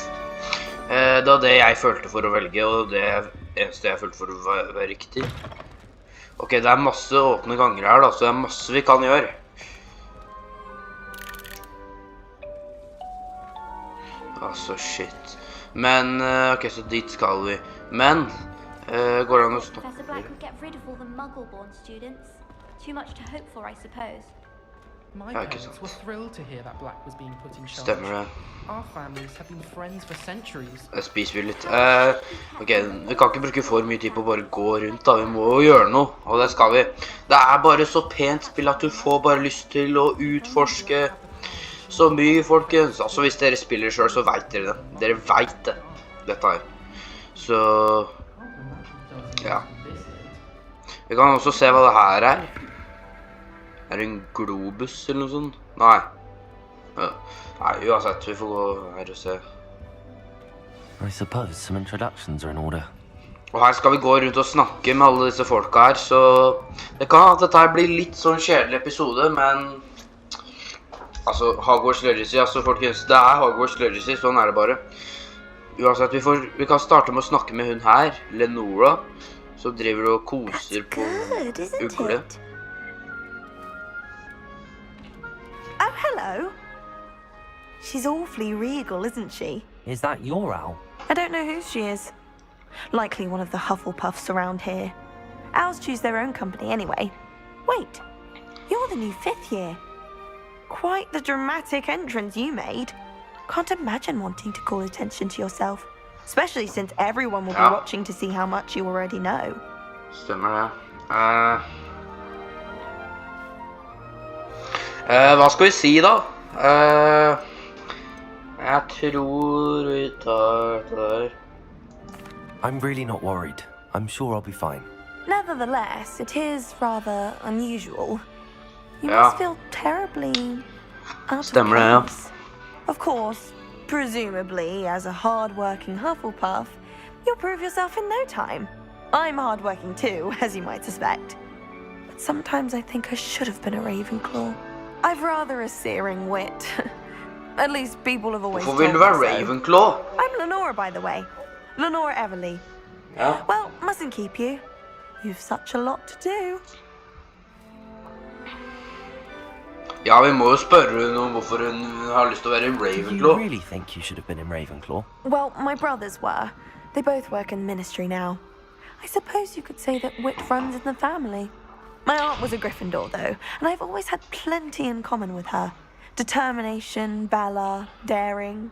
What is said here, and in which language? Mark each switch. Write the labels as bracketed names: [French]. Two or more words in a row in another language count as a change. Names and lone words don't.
[Norwegian] Det var det jeg følte for å velge, og det eneste jeg følte for å være riktig. Ok, det er masse åpne ganger her da, så det er masse vi kan gjøre. Altså, shit. Men, ok, så dit skal vi. Men, går det an å stoppe? [English] Professor Black would get rid of all the muggle-born students. Too much to hope for, I suppose. My parents were thrilled to hear that Black was being put in charge. [Norwegian] Stemmer det. [English] Our families have been friends for centuries. [Norwegian] Det spiser vi litt. Ok, vi kan ikke bruke for mye tid på å bare gå rundt da. Vi må jo gjøre noe, og det skal vi. Det er bare så pent spill at du får bare lyst til å utforske så mye, folkens. Altså hvis dere spiller selv, så vet dere det. Dere vet det, dette her. Så, ja. Vi kan også se hva det her er. Er det en globus eller noe sånt? Nei. Nei, uansett, vi får gå her og se. [English] I suppose some introductions are in order. [Norwegian] Og her skal vi gå rundt og snakke med alle disse folka her, så det kan at dette her blir litt sånn kjedelig episode, men altså, Hogwarts Legacy, altså folkens, det er Hogwarts Legacy, sånn er det bare. Uansett, vi kan starte med å snakke med hun her, Lenora, som driver og koser på ugle. [English] Oh, hello. She's awfully regal, isn't she? Is that your owl? I don't know who she is. Likely one of the Hufflepuffs around here. Owls choose their own company anyway. Wait, you're the new 5th year. Quite the dramatic entrance you made. Can't imagine wanting to call attention to yourself. Especially since everyone will be watching to see how much you already know. [Norwegian] Stemmer det. Hva skal vi si da? Jeg tror vi tar det der. [English] I'm really not worried. I'm sure I'll be fine. Nevertheless, it is rather unusual. You must feel terribly out of place. Of course, presumably, as a hard-working Hufflepuff, you'll prove yourself in no time. I'm hard-working too, as you might suspect. But sometimes I think I should have been a Ravenclaw. I've rather a searing wit. At least people have always told me so. Ravenclaw? I'm Lenora, by the way. Lenora Everly. [Norwegian] Ja. [English] Well, mustn't keep you. You've such a lot to do. [Norwegian] Ja, vi må jo spørre hun om hvorfor hun har lyst til å være Ravenclaw. [English] Do you really think you should have been in Ravenclaw? Well, my brothers were. They both work in the ministry now. I suppose you could say that wit runs in the family. My aunt was a Gryffindor, though, and I've always had plenty in common with her. Determination, valor, daring.